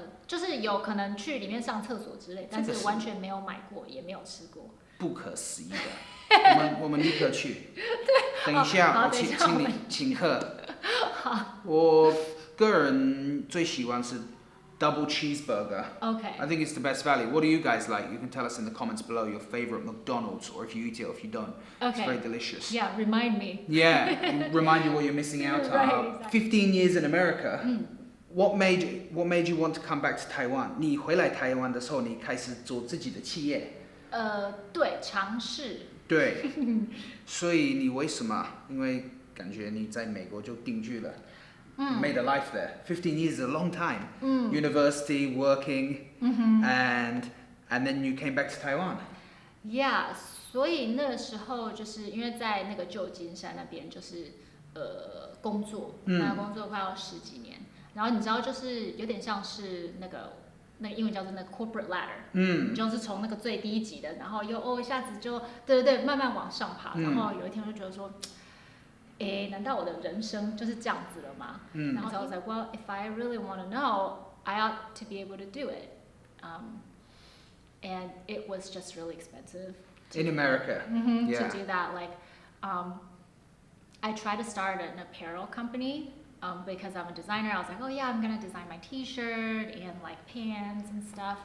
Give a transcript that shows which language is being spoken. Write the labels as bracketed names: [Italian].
[Chinese] 就是有可能去里面上厕所之类，但是完全没有买过，也没有吃过。不可思议的，我们立刻去。对，等一下，我请你请客。好。我个人最喜欢是double cheeseburger. [English] Okay. I think it's the best value. What do you guys like? You can tell us in the comments below your favorite McDonald's, or if you eat it or if you don't. Okay. It's very delicious. Yeah, remind me. Yeah, remind you what you're missing out on. Right, exactly. 15 years in America. What made you want to come back to Taiwan? [Chinese] 你回来台湾的时候，你开始做自己的企业。对，尝试。对，所以你为什么？因为感觉你在美国就定居了。 [English] You made a life there. 15 years is a long time. University, working, and then you came back to Taiwan. [Chinese] Yeah, 所以那时候就是因为在那个旧金山那边就是工作，那工作快要10几年，然后你知道就是有点像是那个英文叫做那个 corporate ladder，你就是从那个最低级的，然后又一下子就对慢慢往上爬，然后有一天我就觉得说。难道我的人生就是这样子了吗？然后 [English] I was like, well, if I really want to know, I ought to be able to do it. And it was just really expensive. In America, to do that. Like, I tried to start an apparel company. Because I'm a designer, I was like, oh yeah, I'm gonna design my T-shirt and like pants and stuff.